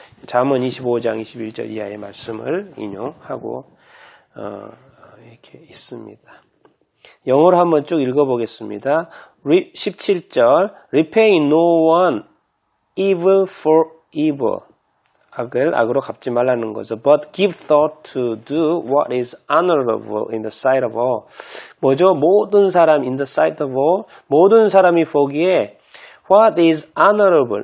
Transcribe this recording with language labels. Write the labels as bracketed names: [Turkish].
[Korean] 잠언 25장 21절 이하의 말씀을 인용하고 이렇게 있습니다. 영어로 한번 쭉 읽어보겠습니다. [English] 17절 Repay no one evil for evil. [Korean] 악을 악으로 갚지 말라는 거죠. [English] But give thought to do what is honorable in the sight of all. [Korean] 뭐죠? 모든 사람 [English] in the sight of all. [Korean] 모든 사람이 보기에 [English] what is honorable.